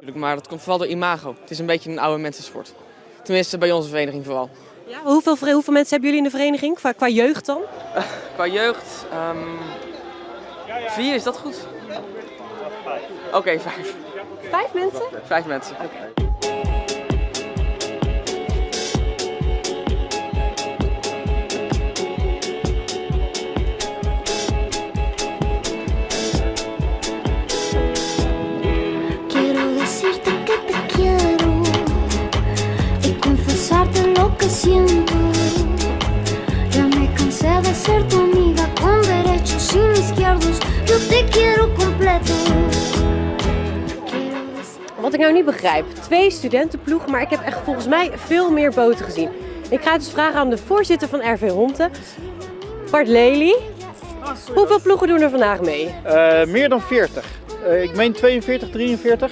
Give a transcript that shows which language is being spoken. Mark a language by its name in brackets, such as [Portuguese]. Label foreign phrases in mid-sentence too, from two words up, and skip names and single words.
[Dutch] Maar dat komt vooral door imago. Het is een beetje een oude mensensport. Tenminste bij onze vereniging vooral. Ja, hoeveel mensen hebben jullie in de vereniging? Qua jeugd dan? Qua jeugd, 4 is dat goed? Oké, 5. 5 mensen? 5 mensen. [Spanish] Quiero decirte que te quiero y confesarte lo que siento. Ya me cansé de ser tu amiga con derechos sin izquierdos. Yo te quiero completo. [Dutch] Wat ik nou niet begrijp, 2 studentenploegen, maar ik heb echt volgens mij veel meer boten gezien. Ik ga het dus vragen aan de voorzitter van RV Honten, Bart Lely. Hoeveel ploegen doen er vandaag mee? Meer dan 40. Ik meen 42, 43.